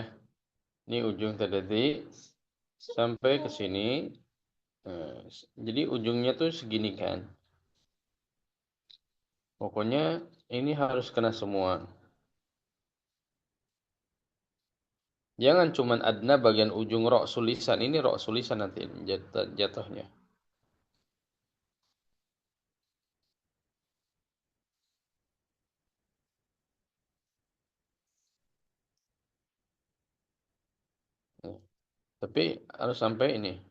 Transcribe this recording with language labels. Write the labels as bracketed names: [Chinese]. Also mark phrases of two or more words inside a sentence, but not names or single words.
[Indonesian] Ini ujung tadi sampai ke sini. Nah, jadi ujungnya tuh segini kan. Pokoknya ini harus kena semua. Jangan cuman adna bagian ujung rok sulisan. Ini rok sulisan nanti jatuhnya. Nah, tapi harus sampai ini.